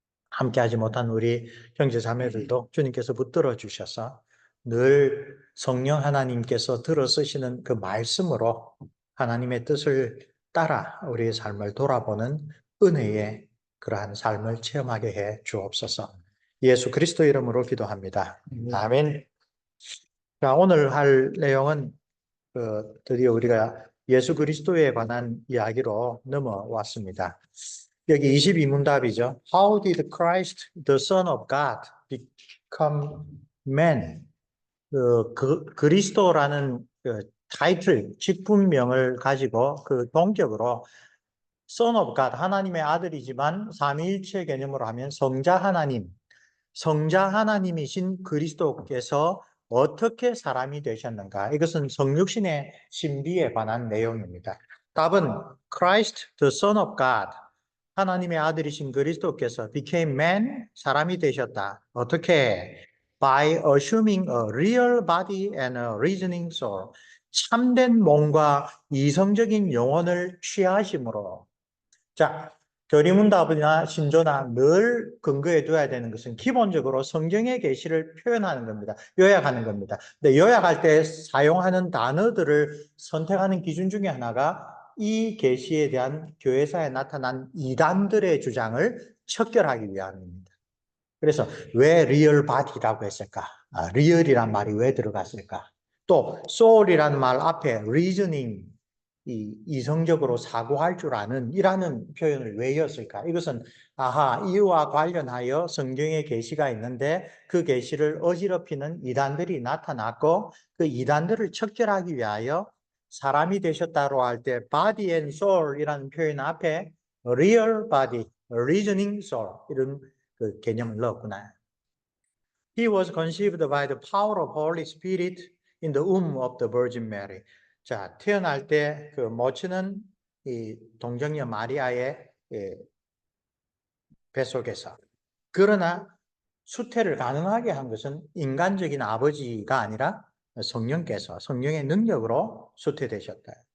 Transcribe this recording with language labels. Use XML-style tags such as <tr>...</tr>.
<ko>함께하지 못한 우리 형제 자매들도 주님께서 붙들어 주셔서 늘 성령 하나님께서 들어 쓰시는 그 말씀으로 하나님의 뜻을 따라 우리의 삶을 돌아보는 은혜의 그러한 삶을 체험하게 해 주옵소서. 예수 그리스도 이름으로 기도합니다. 아멘. 자, 오늘 할 내용은 드디어 우리가 예수 그리스도에 관한 이야기로 넘어왔습니다. 여기 22문답이죠.</ko> <en>How did Christ, the Son of God, become man?</en> <ko>그리스도라는 타이틀, 직분명을 가지고 그 동격으로</ko> <en>Son of God,</en> <ko>하나님의 아들이지만 삼위일체 개념으로 하면 성자 하나님이신 그리스도께서 어떻게 사람이 되셨는가? 이것은 성육신의 신비에 관한 내용입니다. 답은</ko> <en>Christ, the Son of God,</en> <ko>하나님의 아들이신 그리스도께서</ko> <en>became man,</en> <ko>사람이 되셨다. 어떻게?</ko> <en>By assuming a real body and a reasoning soul.</en> <ko>참된 몸과 이성적인 영혼을 취하심으로. 자, 교리문답이나 신조나 늘 근거해 둬야 되는 것은 기본적으로 성경의 계시를 표현하는 겁니다. 요약하는 겁니다. 근데 요약할 때 사용하는 단어들을 선택하는 기준 중에 하나가 이 계시에 대한 교회사에 나타난 이단들의 주장을 척결하기 위함입니다. 그래서 왜 리얼 바디라고 했을까? 리얼이란 말이 왜 들어갔을까? 또 soul이라는 말 앞에 reasoning, 이성적으로 사고할 줄 아는 이라는 표현을 왜 이었을까? 이것은 이와 관련하여 성경의 계시가 있는데 그 계시를 어지럽히는 이단들이 나타났고 그 이단들을 척결하기 위하여 사람이 되셨다고 할 때</ko> <en>body and soul</en> <ko>이라는 표현 앞에</ko> <en>real body, reasoning soul</en> <ko>이런 그 개념을 넣었구나.</ko> <en>He was conceived by the power of Holy Spirit in the womb of the Virgin Mary.</en> <ko>자, 태어날 때 그 모친은 이 동정녀 마리아의 뱃속에서. 그러나 수태를 가능하게 한 것은 인간적인 아버지가 아니라 성령께서 성령의 능력으로 수태되셨다.</ko>